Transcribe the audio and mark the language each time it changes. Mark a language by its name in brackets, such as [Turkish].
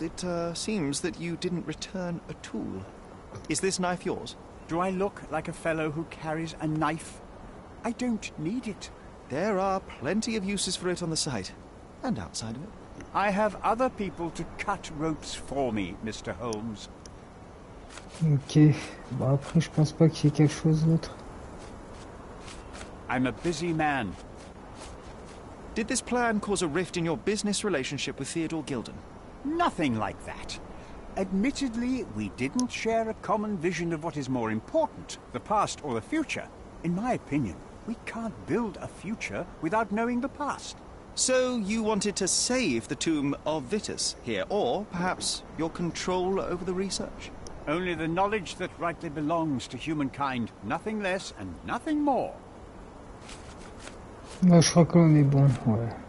[English] It seems that you didn't return a tool. Is this knife yours? Do I look like a fellow who carries a knife? I don't need it. There are plenty of uses for it on the site. And outside of it. I have other people to cut ropes for me, Mr. Holmes. Ok. [French] Bon, après, je pense pas qu'il y ait quelque chose d'autre. [English] I'm a busy man. Did this plan cause a rift in your business relationship with Theodore Gilden? Nothing like that. Admittedly, we didn't share a common vision of what is more important, the past or the future. In my opinion, we can't build a future without knowing the past. So you wanted to save the tomb of Vitus here, or perhaps your control over the research? Only the knowledge that rightly belongs to humankind, nothing less and nothing more. [French] Moi, je crois que l'on est bon, ouais.